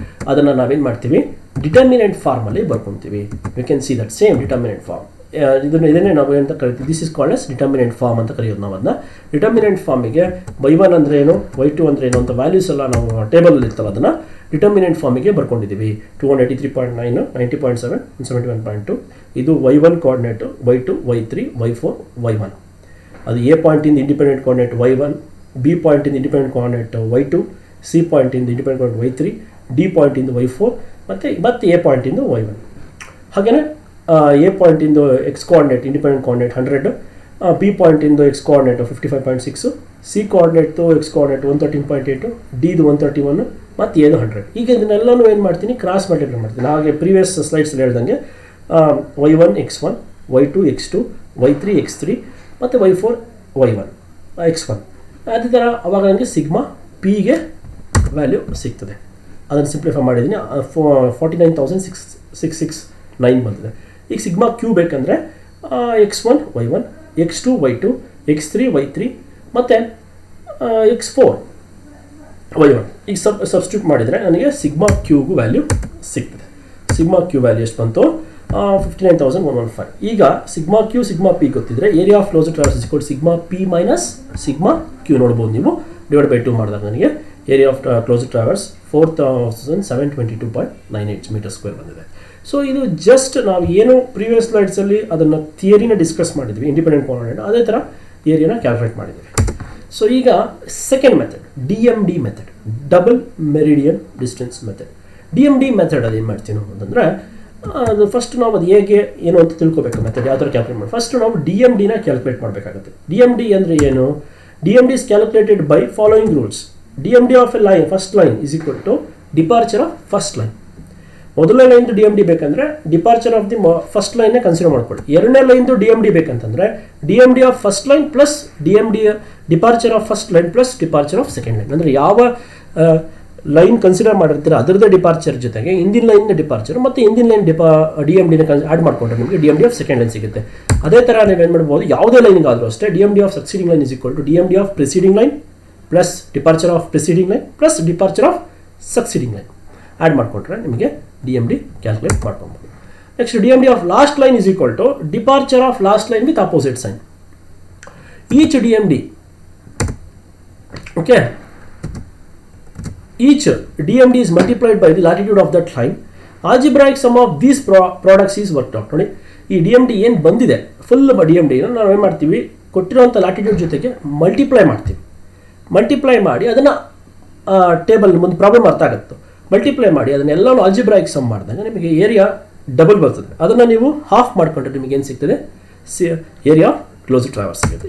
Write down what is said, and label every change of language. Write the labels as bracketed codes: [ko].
[kn] ಅದನ್ನು ನಾವೇನು ಮಾಡ್ತೀವಿ ಡಿಟರ್ಮಿನೆಂಟ್ ಫಾರ್ಮಲ್ಲಿ ಬರ್ಕೊತೀವಿ. [en] You can see that same determinant form. [kn] ಇದನ್ನೇ ನಾವು ಅಂತ ಕರಿತೀವಿ, [en] this is called as determinant form [kn] ಅಂತ ಕರೆಯೋದು ನಾವು ಅದನ್ನ. ಡಿಟರ್ಮಿನೆಂಟ್ ಫಾರ್ಮಿಗೆ y1 ಅಂದರೆ ಏನು, y2 ಅಂದರೆ ಏನು ಅಂತ ವ್ಯಾಲ್ಯೂಸ್ ಎಲ್ಲ ನಾವು ಟೇಬಲಲ್ಲಿ ಇರ್ತಲ್ಲ ಅದನ್ನು ಡಿಟರ್ಮಿನೆಂಟ್ ಫಾರ್ಮಿಗೆ ಬರ್ಕೊಂಡಿದ್ದೀವಿ. 283.9, 90.7, 71.2 ಇದು y1 ಕೋಆರ್ಡಿನೇಟು, y2, y3, y4, y1. ಅದು A ಪಾಯಿಂಟಿಂದ independent coordinate y1, B ಪಾಯಿಂಟಿಂದ independent coordinate y2, C ಪಾಯಿಂಟಿಂದ independent coordinate y3, D ಪಾಯಿಂಟಿಂದ y4 ಮತ್ತು ಎ ಪಾಯಿಂಟಿಂದ y1. ಹಾಗೆಯೇ A ಪಾಯಿಂಟಿಂದು X coordinate independent coordinate 100, B ಪಾಯಿಂಟಿಂದು X coordinate 55.6, C ಕೋಆರ್ಡಿನೇಟ್ದು X coordinate 113.8, ಡಿದು 131 ಮತ್ತು ಎದು 100. ಈಗ ಇದನ್ನೆಲ್ಲನೂ ಏನು ಮಾಡ್ತೀನಿ cross multiply ಮಾಡ್ತೀನಿ. ಹಾಗೆ ಪ್ರೀವಿಯಸ್ ಸ್ಲೈಡ್ಸಲ್ಲಿ ಹೇಳ್ದಂಗೆ y1 x1, y2 x2, y3 x3 ಮತ್ತು y4 y1 x1. ಅದೇ ಥರ ಅವಾಗ ನನಗೆ ಸಿಗ್ಮಾ ಪಿಗೆ ವ್ಯಾಲ್ಯೂ ಸಿಗ್ತದೆ. ಅದನ್ನು ಸಿಂಪ್ಲಿಫೈ ಮಾಡಿದ್ದೀನಿ, 49,669 ಬಂದಿದೆ. ಈಗ ಸಿಗ್ಮಾ ಕ್ಯೂ ಬೇಕಂದರೆ x1 y1, x2 y2, x3 y3 ಮತ್ತು x4 y1. ಈಗ ಸಬ್ಸ್ಟಿಟ್ಯೂಟ್ ಮಾಡಿದರೆ ನನಗೆ ಸಿಗ್ಮಾ ಕ್ಯೂಗೂ ವ್ಯಾಲ್ಯೂ ಸಿಗ್ತದೆ. ಸಿಗ್ಮಾ ಕ್ಯೂ ವ್ಯಾಲ್ಯೂ ಎಷ್ಟು ಬಂತು [en] 59,115. ಈಗ sigma Q sigma P ಗೊತ್ತಿದ್ರೆ area of closed traverse is equal sigma P minus sigma Q [kn] ನೋಡ್ಬೋದು ನೀವು. ಡಿವೈಡ್ ಬೈ 2 ಮಾಡಿದಾಗ ನನಗೆ area of closed traverse 4722.98 metre square ಬಂದಿದೆ. ಸೊ ಇದು ಜಸ್ಟ್ ನಾವು ಏನು ಪ್ರೀವಿಯಸ್ ಸ್ಲೈಡ್ಸಲ್ಲಿ ಅದನ್ನು ಥಿಯರಿನ ಡಿಸ್ಕಸ್ ಮಾಡಿದ್ವಿ, ಇಂಡಿಪೆಂಡೆಂಟ್ ಕಾಂಪೊನೆಂಟ್, ಅದೇ ಥರ ಏರಿಯಾನ ಕ್ಯಾಲ್ಕುಲೇಟ್ ಮಾಡಿದ್ದೀವಿ. [en] So ಈಗ second method DMD method, double meridian distance method. [kn] DMD method ಅದೇನು ಮಾಡ್ತೀವಿ ನಾವು ಅಂತಂದರೆ, ಅದು ಫಸ್ಟ್ ನಾವು ಅದು ಹೇಗೆ ಏನು ಅಂತ ತಿಳ್ಕೊಬೇಕು, ಮೆಥಡ್ ಯಾವ ಥರ ಕ್ಯಾಲ್ಕುಲೇಟ್ ಮಾಡಿ. ಫಸ್ಟ್ ನಾವು DMDನ ಕ್ಯಾಲ್ಕುಲೇಟ್ ಮಾಡಬೇಕಾಗುತ್ತೆ. DMD ಅಂದರೆ ಏನು? [en] DMD is calculated by following rules. DMD of a line, first line is equal to departure of first line. [kn] ಮೊದಲನೇ ಲೈನ್ದು DMD ಬೇಕಂದ್ರೆ departure of the first ಲೈನ್ನೇ consider ಮಾಡ್ಕೊಳ್ಳಿ. ಎರಡನೇ ಲೈನ್ದು DMD ಬೇಕಂತಂದ್ರೆ [en] DMD of first line plus DMD departure of first line plus departure of second line. [kn] ಅಂದರೆ ಯಾವ line consider ಮಾಡಿರ್ತೀರ ಅದರದ್ದೇ departure ಜೊತೆಗೆ ಇಂದಿನ ಲೈನ್ನ ಡಿಪಾರ್ಚರ್ ಮತ್ತು ಇಂದಿನ ಲೈನ್ DMDನ ಆ್ಯಡ್ ಮಾಡಿಕೊಂಡ್ರೆ ನಿಮಗೆ DMD ಆಫ್ ಸೆಕೆಂಡ್ ಲೈನ್ ಸಿಗುತ್ತೆ. ಅದೇ ಥರ ನೀವೇನು ಮಾಡ್ಬೋದು, ಯಾವುದೇ ಲೈನ್ಗಾದರೂ ಅಷ್ಟೇ [en] DMD of succeeding line is equal to DMD of preceding line plus departure of preceding line plus departure of succeeding line [kn] add ಮಾಡಿಕೊಂಡ್ರೆ ನಿಮಗೆ DMD ಕ್ಯಾಲ್ಕುಲೇಟ್ ಮಾಡ್ಕೊಬೋದು. [en] Next DMD of last line is equal to departure of last line with opposite sign. Each DMD, okay, each DMD is multiplied by the latitude of that line. Algebraic sum of these products is worked out. [kn] ನೋಡಿ, ಈ DMD ಏನು ಬಂದಿದೆ full DMDನ ನಾವು ಏನು ಮಾಡ್ತೀವಿ, ಕೊಟ್ಟಿರೋಂಥ latitude ಜೊತೆಗೆ multiply ಮಾಡ್ತೀವಿ. Multiply ಮಾಡಿ ಅದನ್ನು ಟೇಬಲ್ ಮುಂದೆ ಪ್ರಾಬ್ಲಮ್ ಅರ್ಥ ಆಗುತ್ತೆ. ಮಲ್ಟಿಪ್ಲೈ ಮಾಡಿ ಅದನ್ನೆಲ್ಲನೂ ಆಲ್ಜಿಬ್ರಾಯಿಕ್ ಸಮ್ ಮಾಡಿದಾಗ ನಿಮಗೆ ಏರಿಯಾ ಡಬಲ್ ಬರ್ತದೆ. ಅದನ್ನು ನೀವು ಹಾಫ್ ಮಾಡಿಕೊಂಡ್ರೆ ನಿಮಗೆ ಏನು ಸಿಗ್ತದೆ, ಏರಿಯಾ ಕ್ಲೋಸ್ಡ್ ಟ್ರಾವರ್ಸ್ ಸಿಗುತ್ತೆ.